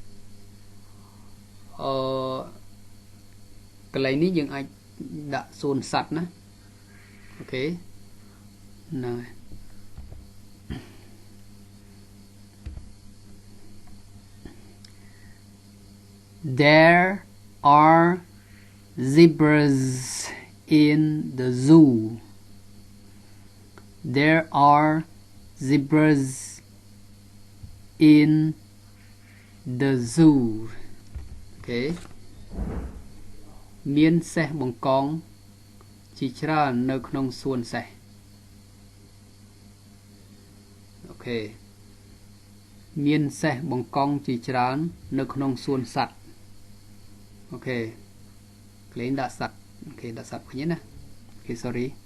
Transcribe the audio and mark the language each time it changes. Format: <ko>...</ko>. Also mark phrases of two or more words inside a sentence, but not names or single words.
<km>កន្លែងនេះយើងអាចដាក់សួនសត្វណាអូខេហ្នឹងហើយ</km> <en>There are zebras in the zoo. There are zebras in the zoo.</en> <km>Okay. មានសេះបង្កងជាច្រើននៅក្នុងសួនសេះ អូខេ មានសេះបង្កងជាច្រើននៅក្នុងសួនសត្វ អូខេ ក្លែងដាក់សត្វ អូខេ ដាក់សត្វវិញណា អូខេ sorry</km>